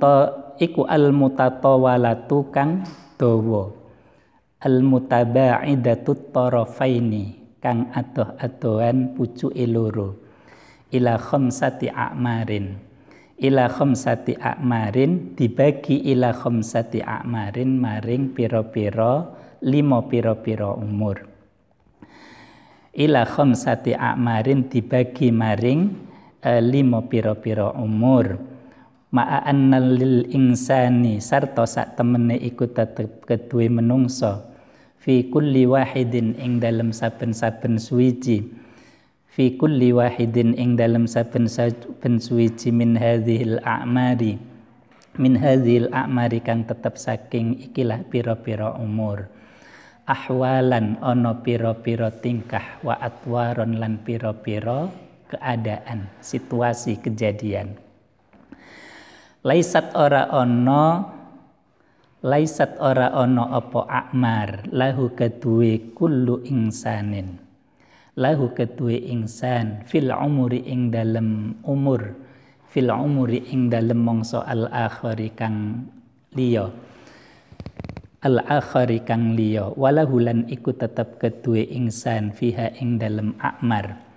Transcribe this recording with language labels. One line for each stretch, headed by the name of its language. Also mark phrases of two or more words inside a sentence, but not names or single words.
Javanese: mutatawalatu kang dawa
Arabic: al mutaba'idatu tarafaini
Javanese: kang adoh-adohan pucuke loro
Arabic: ila khamsati a'marin
Javanese: dibagi
Arabic: ila khamsati a'marin
Javanese: maring pira-pira 5 pira-pira umur.
Arabic: Ila khamsati a'marin
Javanese: dibagi maring 5 pira-pira umur.
Arabic: Ma'a annal lil insani
Javanese: sarta sak temene iku tetep keduwe menungsa
Arabic: fi kulli wahidin
Javanese: ing dalem saben-saben suwiji.
Arabic: Fi kulli wahidin
Javanese: ing dalam saben suwiji
Arabic: min hadhil a'mari
Javanese: kang tetep saking ikilah pira-pira umur ahwalan ana pira-pira tingkah
Arabic: wa atwaron
Javanese: lan pira-pira keadaan situasi kejadian laisat ora ana apa
Arabic: a'mar lahu
Javanese: keduwe
Arabic: kullu insanin lahu
Javanese: keduwe insan
Arabic: fil umuri
Javanese: ing dalem umur
Arabic: fil umuri
Javanese: ing dalem mangsa
Arabic: al akhari
Javanese: kang liya walahu lan iku tetep keduwe insan fiha ing dalem a'mar